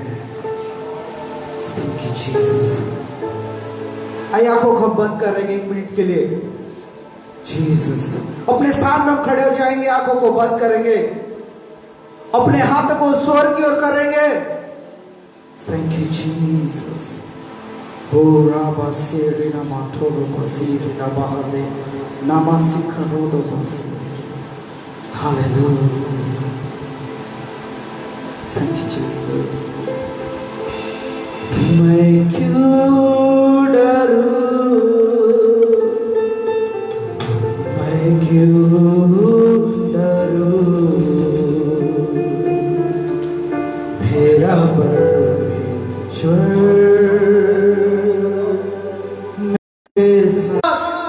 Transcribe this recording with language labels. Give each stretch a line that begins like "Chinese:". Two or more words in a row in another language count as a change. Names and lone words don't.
English: Thank you, Jesus.
Hindi: आइए आंखों को हम बंद करेंगे 1 मिनट के लिए। जीसस, अपने स्थान में हम खड़े हो जाएंगे, आंखों को बंद करेंगे, अपने हाथ को स्वर्ग की ओर करेंगे।
English: Thank you, Jesus. हो राबा सेरे नामा थोरो को सीर राबादे नामासी करोदो बसी। हालेलुया। Thank you, Jesus.
Hindi: मैं क्यों डरूं, मैं क्यों डरूं, मेरा परमेश्वर मेरे साथ।